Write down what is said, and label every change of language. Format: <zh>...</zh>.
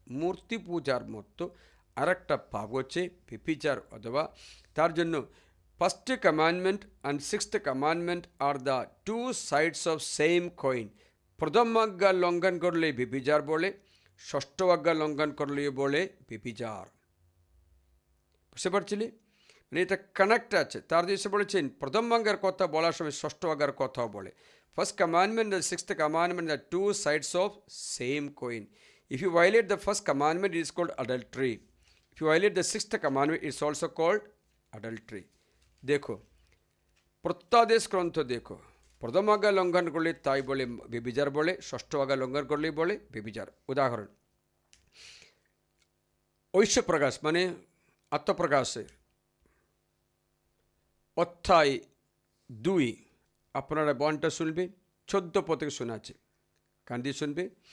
<bn>মূর্তি পূজার মতো আর একটা পাপ হচ্ছে ব্যভিচার, অথবা তার জন্য</bn> <en>1st commandment and 6th commandment are the 2 sides of same coin।</en> <bn>প্রথম আজ্ঞা লঙ্ঘন করলে ব্যভিচার বলে, 6ষ্ঠ আজ্ঞা লঙ্ঘন করলে বলে ব্যভিচার। বুঝতে পারছিলি? মানে এটা কানেক্ট আছে। তার দেশে বলেছেন প্রথম আজ্ঞার কথা বলার সময় 6ষ্ঠ আজ্ঞার কথাও বলে।</bn> <en>1st commandment and 6th commandment are 2 sides of same coin. If you violate the 1st commandment, it is called adultery. If you violate the 6th commandment, it is also called adultery.</en> <bn>দেখো, প্রত্যাদেশ গ্রন্থ দেখো, প্রথম আজ্ঞা লঙ্ঘন করলে তাই বলে ব্যভিচার বলে, 6ষ্ঠ আজ্ঞা লঙ্ঘন করলেই বলে ব্যভিচার। উদাহরণ, ঐশ্য প্রকাশ মানে আত্মপ্রকাশের অধ্যায় 2, আপনারা বনটা শুনবে, 14 পদ থেকে শোনাচ্ছে, কান দিয়ে শুনবে।</bn>